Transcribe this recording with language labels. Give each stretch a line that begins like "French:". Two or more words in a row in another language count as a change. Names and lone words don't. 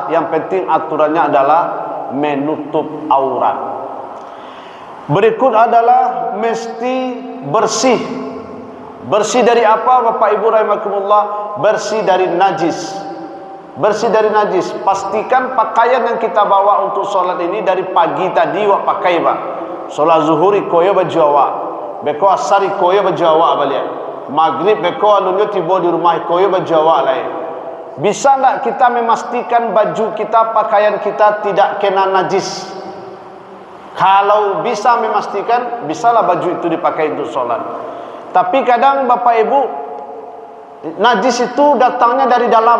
Indonesian: Yang penting aturannya adalah menutup aurat. Berikut adalah mesti bersih. Bersih dari apa Bapak Ibu rahimakumullah? Bersih dari najis. Bersih dari najis. Pastikan pakaian yang kita bawa untuk solat ini dari pagi tadi wak pakai Pak.
Minangkabau: Solat zuhuri koyo baju awak, beko asari koyo baju awak balik, maghrib beko alunyo tiba di rumah koyo baju awak lain.
Indonesian: Bisa tak kita memastikan baju kita, pakaian kita tidak kena najis? Kalau bisa memastikan, bisalah baju itu dipakai untuk solat. Tapi kadang Bapak Ibu, najis itu datangnya dari dalam.